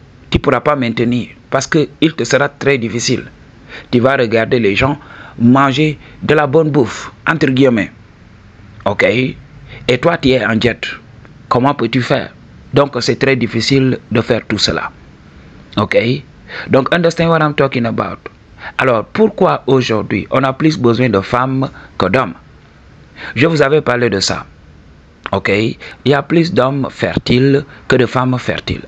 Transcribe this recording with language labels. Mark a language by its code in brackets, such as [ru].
[fr] Tu ne pourras pas maintenir parce qu'il te sera très difficile. Tu vas regarder les gens manger de la bonne bouffe, entre guillemets. Ok? Et toi, tu es en jet. Comment peux-tu faire? Donc, c'est très difficile de faire tout cela. Ok? Donc, [en] understand what I'm talking about. [fr] Alors, pourquoi aujourd'hui, on a plus besoin de femmes que d'hommes? Je vous avais parlé de ça. Ok? Il y a plus d'hommes fertiles que de femmes fertiles.